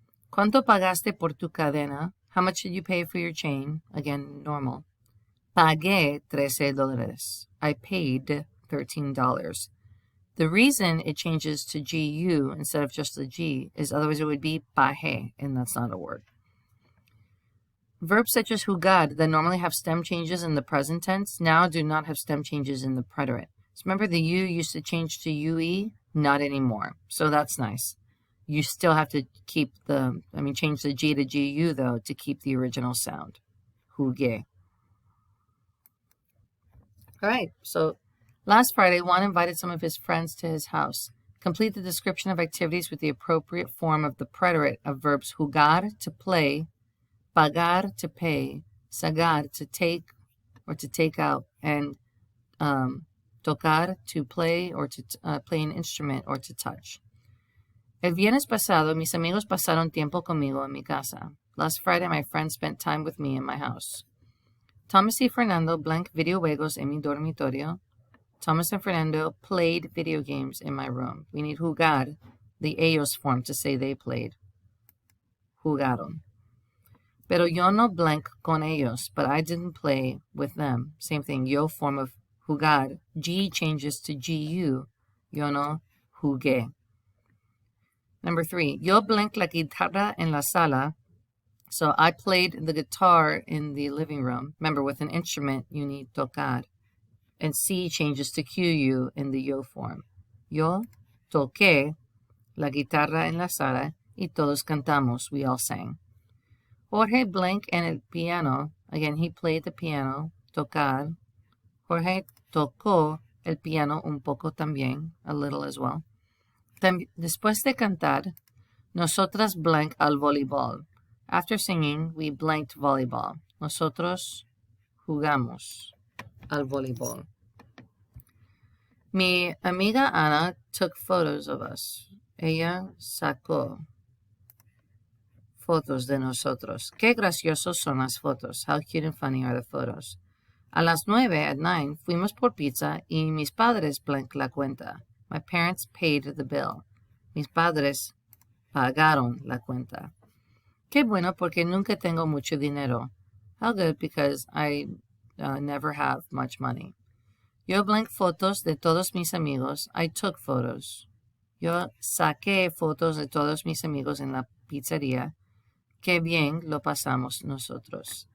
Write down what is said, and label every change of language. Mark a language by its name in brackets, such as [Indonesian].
[Spanish] ¿Cuánto pagaste por tu cadena? [English] How much did you pay for your chain? Again, normal. [Spanish] Pagué $13. [English] I paid $13. The reason it changes to GU instead of just the G is otherwise it would be pagué, and that's not a word. Verbs such as jugar that normally have stem changes in the present tense now do not have stem changes in the preterite. So remember the U used to change to UE? Not anymore. So that's nice. You still have to keep change the G to GU though to keep the original sound. Jugué. All right, so last Friday, Juan invited some of his friends to his house. Complete the description of activities with the appropriate form of the preterite of verbs jugar, to play, pagar, to pay, sacar, to take or to take out, and tocar, to play or to play an instrument or to touch. [Spanish] El viernes pasado, mis amigos pasaron tiempo conmigo en mi casa. [English] Last Friday, my friends spent time with me in my house. [Spanish] Thomas y Fernando blank videojuegos en mi dormitorio. [English] Thomas and Fernando played video games in my room. We need jugar, the ellos form, to say they played. Jugaron. [Spanish] Pero yo no blank con ellos, [English] but I didn't play with them. Same thing, yo form of jugar. G changes to GU. [Spanish] Yo no jugué. [English] Number 3, [Spanish] yo blank la guitarra en la sala. [English] So I played the guitar in the living room. Remember, with an instrument, you need tocar. And C changes to QU in the yo form. [Spanish] Yo toqué la guitarra en la sala y todos cantamos. [English] We all sang. [Spanish] Jorge blank en el piano. [English] Again, he played the piano. [Spanish] Tocar. Jorge tocó el piano un poco también. [English] A little as well. [Spanish] Después de cantar, nosotras blank al voleibol. [English] After singing, we blanked volleyball. [Spanish] Nosotros jugamos al voleibol. Mi amiga [English] Ana took photos of us. [Spanish] Ella sacó fotos de nosotros. Qué graciosos son las fotos. [English] How cute and funny are the photos. [Spanish] A las 9 [English] at 9 [Spanish] fuimos por pizza y mis padres blank la cuenta. [English] My parents paid the bill. [Spanish] Mis padres pagaron la cuenta. Qué bueno porque nunca tengo mucho dinero. [English] How good because I never have much money. [Spanish] Yo blank fotos de todos mis amigos. [English] I took photos. [Spanish] Yo saqué fotos de todos mis amigos en la pizzería. Qué bien lo pasamos nosotros.